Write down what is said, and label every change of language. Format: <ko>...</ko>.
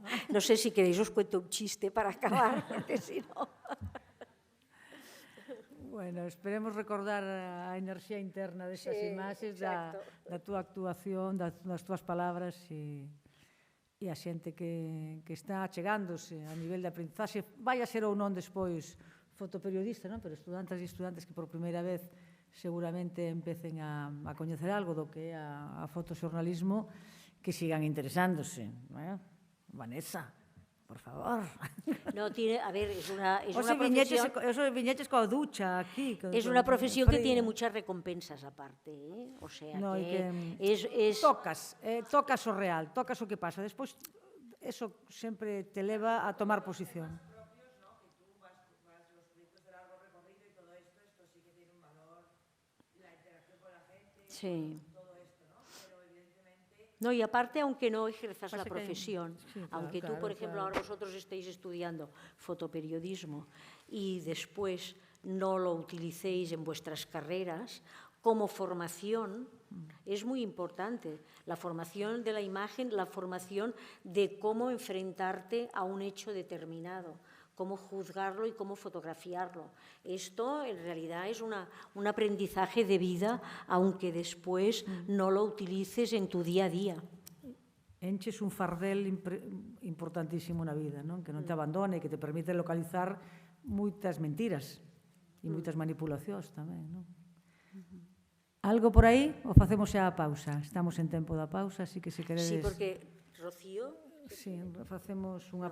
<es>No sé si queréis os cuento un chiste para acabar, porque si no...</es> <gl>Bueno, esperemos recordar a enerxía interna destas imaxes, da túa actuación, das túas palabras e a xente que está achegándose a nivel de aprendizaxe. Vai a ser ou non despois fotoperiodista, non? Pero estudantes e estudantes que por primeira vez seguramente empecen a coñecer algo do que é a fotoxornalismo, que sigan interesándose.</gl> <es>Vanessa, por favor. No, a ver, es una profesión...</es> <gl>Eso viñeches coa ducha aquí.</gl> <es>Es una profesión que tiene muchas recompensas aparte, ¿eh? O sea, que</es> <gl>tocas o real, tocas o que pasa. Despois, eso sempre te leva a tomar posición.</gl> <es>Sí. No, y aparte, aunque no ejerzas la profesión, aunque tú, por ejemplo, ahora vosotros estéis estudiando fotoperiodismo y después no lo utilicéis en vuestras carreras, como formación es muy importante. La formación de la imagen, la formación de cómo enfrentarte a un hecho determinado, cómo juzgarlo y cómo fotografiarlo. Esto, en realidad, es un aprendizaje de vida, aunque después no lo utilices en tu día a día.</es> <gl>Enches un fardel importantísimo na vida, non? Que non te abandone, que te permite localizar moitas mentiras e moitas manipulacións tamén, non? Algo por aí ou facemos xa a pausa? Estamos en tempo da pausa, así que se queredes...</gl> <es>Sí, porque Rocío...</es> <gl>Sí, facemos unha</gl>